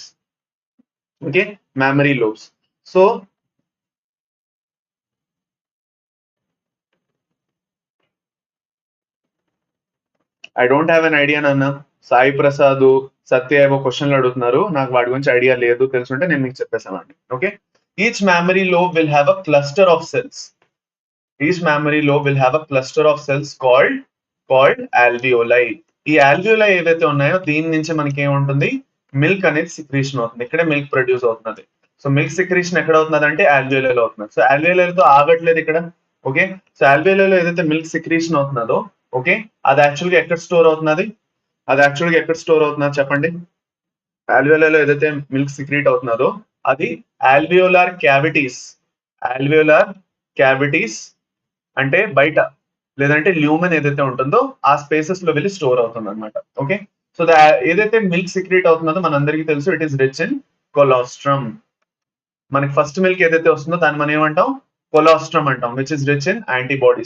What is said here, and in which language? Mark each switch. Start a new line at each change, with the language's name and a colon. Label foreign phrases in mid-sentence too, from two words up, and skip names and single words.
English: okay, mammary lobes. So I don't have an idea నాన్న.
Telugu: సాయి ప్రసాద్, సత్య ఏవో క్వశ్చన్లు అడుగుతున్నారు, నాకు వాటి గురించి ఐడియా లేదు. తెలుసుంటే నేను మీకు చెప్పేసానండి.
English: okay, each mammary lobe will have a cluster of cells. Each mammary lobe will have a cluster of cells called alveoli.
Telugu: ఈ alveoli ఏవైతే ఉన్నాయో దీని నుంచి మనకి ఏముంటుంది, మిల్క్ అనేది సిక్రీషన్ అవుతుంది. ఇక్కడే
English: milk produce
Telugu: అవుతున్నది. సో
English: milk secretion
Telugu: ఎక్కడ అవుతున్నది అంటే alveoli అవుతున్నది. సో alveoli తో ఆగట్లేదు ఇక్కడ. ఓకే, సో alveoli ఏదైతే
English: milk secretion
Telugu: అవుతున్నదో, ఓకే, అది యాక్చువల్గా ఎక్కడ స్టోర్ అవుతున్నది, అది యాక్చువల్గా ఎక్కడ స్టోర్ అవుతున్నది చెప్పండి. alveoli ఏదైతే
English: milk secrete
Telugu: అవుతున్నదో అది
English: alveolar cavities. alveolar cavities
Telugu: అంటే బయట, లేదంటే ల్యూమెన్ ఏదైతే ఉంటుందో ఆ స్పేసెస్ లో వెళ్ళి స్టోర్ అవుతుంది అనమాట. ఓకే, సో ఏదైతే
English: milk secrete
Telugu: అవుతుందో మనందరికీ తెలుసు
English: it is rich in colostrum.
Telugu: మనకి
English: first milk
Telugu: ఏదైతే వస్తుందో దాన్ని మనం ఏమంటాం, కొలాస్ట్రమ్ అంటాం,
English: which is rich in antibodies.